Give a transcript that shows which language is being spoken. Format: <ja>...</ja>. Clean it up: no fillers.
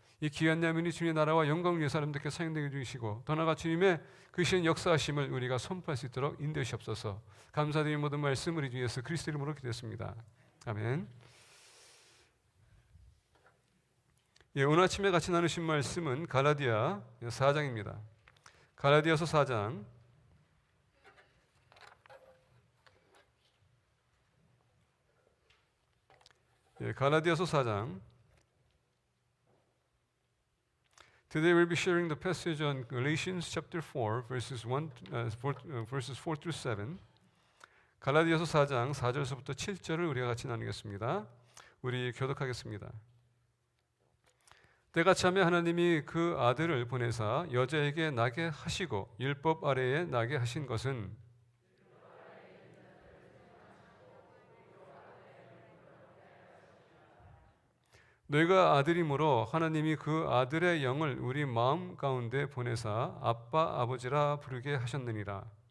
<ko>이 귀한 야민이 주님의 나라와 영광을 위해 사람들께 사용되게 해주시고 더 나아가 주님의 그 신 역사하심을 우리가 선포할 수 있도록 인도하시옵소서. 감사드리는 모든 말씀 우리 주 예수 그리스도 이름으로 기도했습니다. 아멘. 오늘 아침에 같이 나누신 말씀은 갈라디아 4장입니다. 갈라디아서 4장 갈라디아서 4장</ko> <en>Today we'll be sharing the passage on Galatians chapter 4 verses 4 through 7.</en> <ko>갈라디아서 4장 4절에서부터 7절을 우리가 같이 나누겠습니다. 우리 교독하겠습니다. 때가 차면 하나님이 그 아들을 보내사 여자에게 나게 하시고 율법 아래에 나게 하신 것은 너희가 아들이므로 하나님이 그 아들의 영을 우리 마음 가운데 보내사 아빠 아버지라 부르게 하셨느니라.</ko>